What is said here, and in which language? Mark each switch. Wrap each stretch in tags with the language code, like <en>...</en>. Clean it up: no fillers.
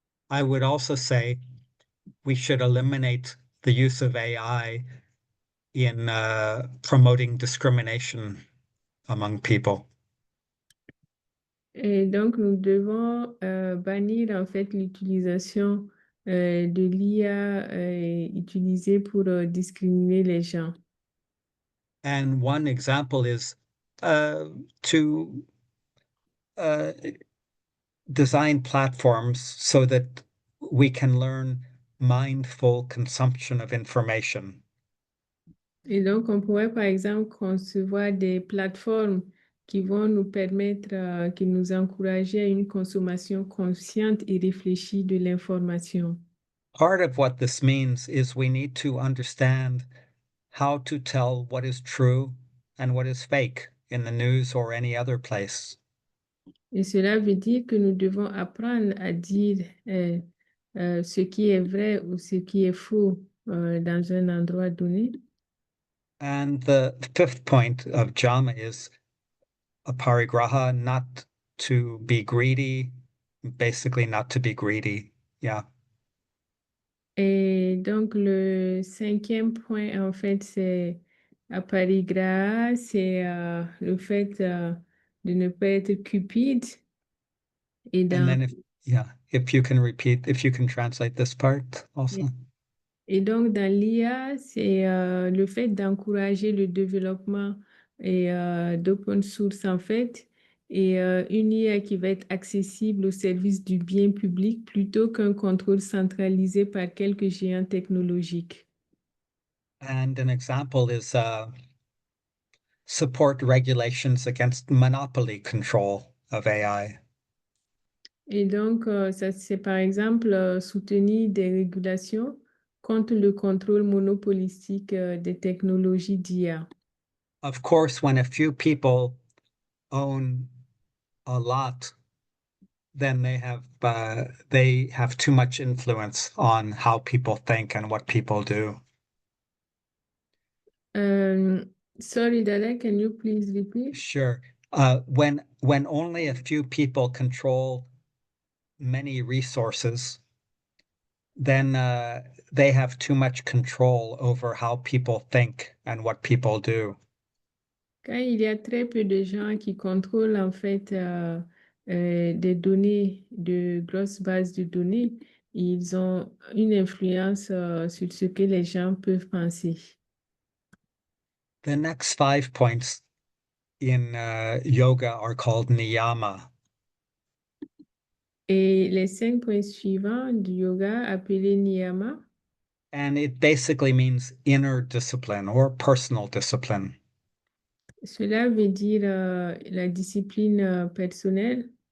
<en>I would also say we should eliminate the use of AI in promoting discrimination among people.</en> <fr>Et donc, nous devons bannir en fait l'utilisation de l'IA utilisée pour discriminer les gens.</fr> <en>And one example is to design platforms so that we can learn mindful consumption of information.</en> <fr>Et donc, on pourrait par exemple concevoir des plateformes qui vont nous permettre, qui nous encourager à une consommation consciente et réfléchie de l'information.</fr> <en>Part of what this means is we need to understand how to tell what is true and what is fake in the news or any other place.</en> <fr>Et cela veut dire que nous devons apprendre à dire ce qui est vrai ou ce qui est faux dans un endroit donné.</fr> <en>And the fifth point of Jama is a parigraha, not to be greedy, basically not to be greedy. Yeah.</en> <fr>Et donc, le cinquième point, en fait, c'est aparigraha, c'est le fait de ne pas être cupide. Et</fr> <en>And</en> <fr>dans,</fr> <en>then if you can repeat, if you can translate this part also.</en> <fr>et donc, dans l'IA, c'est le fait d'encourager le développement d'open source, en fait, et une IA qui va être accessible au service du bien public plutôt qu'un contrôle centralisé par quelques géants technologiques.</fr> <en>And an example is support regulations against monopoly control of AI.</en> <fr>Et donc, ça, c'est par exemple soutenir des régulations contre le contrôle monopolistique des technologies d'IA.</fr> <en>Of course, when a few people own a lot, then they have too much influence on how people think and what people do. Sorry, Dada, can you please repeat? Sure. When only a few people control many resources, then they have too much control over how people think and what people do.</en> <fr>Quand il y a très peu de gens qui contrôlent en fait des données, de grosses bases de données, ils ont une influence sur ce que les gens peuvent penser.</fr> <en>The next 5 points in yoga are called Niyama.</en> <fr>Et les 5 points suivants du yoga appelés Niyama,</fr> <en>And it basically means inner discipline or personal discipline.</en> <fr>cela veut dire la discipline personnelle.</fr>